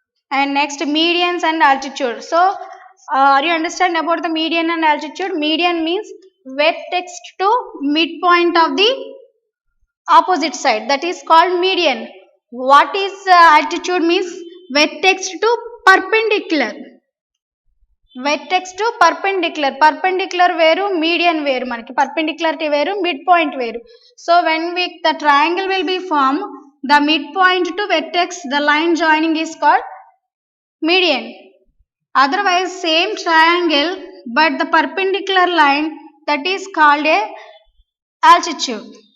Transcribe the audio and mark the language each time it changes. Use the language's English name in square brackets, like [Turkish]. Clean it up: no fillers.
[English] And next, medians and altitude. So are you understand about the median and altitude? Median means vertex to midpoint of the opposite side, that is called median. What is altitude means vertex to perpendicular. vertex to perpendicular. [Telugu] Perpendicular వేరు, median వేరు, మనకి perpendicularity వేరు, midpoint వేరు. [English] So when the triangle will be formed, the midpoint to vertex, the line joining is called median. Otherwise same triangle but the perpendicular line, that is called a altitude.